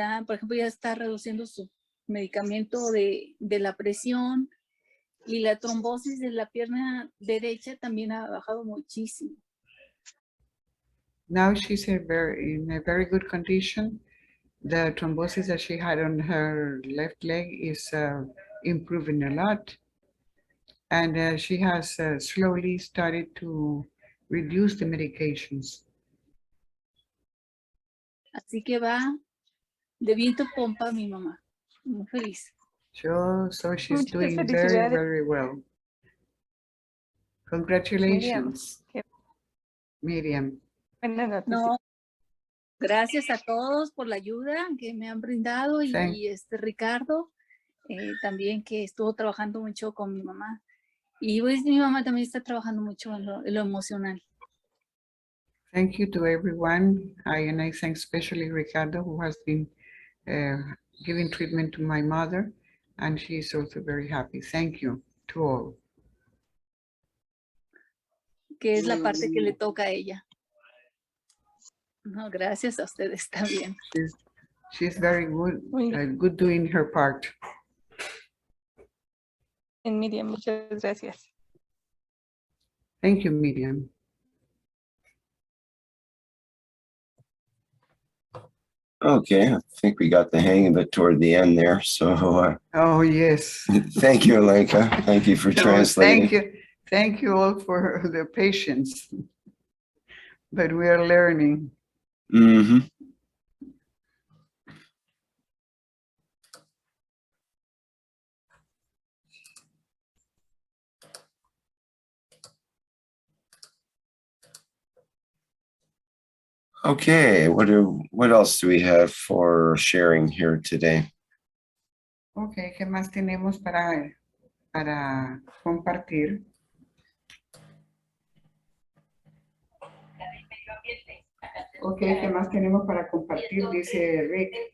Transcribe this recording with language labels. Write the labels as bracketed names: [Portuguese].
[Spanish] Por ejemplo, ya está reduciendo su medicamento de la presión y la trombosis de la pierna derecha también ha bajado muchísimo. [English] Now she's in a very good condition. The thrombosis that she had on her left leg is improving a lot. And she has slowly started to reduce the medications. [Spanish] Así que va de viento en pompa mi mamá. Muy feliz. [English] So she's [Spanish] Muchas [English] doing very, [Spanish] felicidades. [English] very well. Congratulations, Miriam. [Spanish] Buenas noches. No, gracias a todos por la ayuda que me han brindado y Ricardo también que estuvo trabajando mucho con mi mamá. Y pues mi mamá también está trabajando mucho en lo emocional. [English] Thank you to everyone. And I thank especially Ricardo, who has been giving treatment to my mother, and she is also very happy. Thank you to all. [Spanish] Que es la parte que le toca a ella. No, gracias a ustedes también. [English] She's very good, good doing her part. [Spanish] En Miriam, muchas gracias. [English] Thank you, Miriam. Okay, I think we got the hang of it toward the end there. So oh, yes. Thank you, Alenka. Thank you for translating. Thank you all for the patience. But we are learning. Mm-hmm. Okay, what else do we have for sharing here today? [Spanish] Okay, ¿qué más tenemos para compartir? Okay, ¿qué más tenemos para compartir? Dice Rick.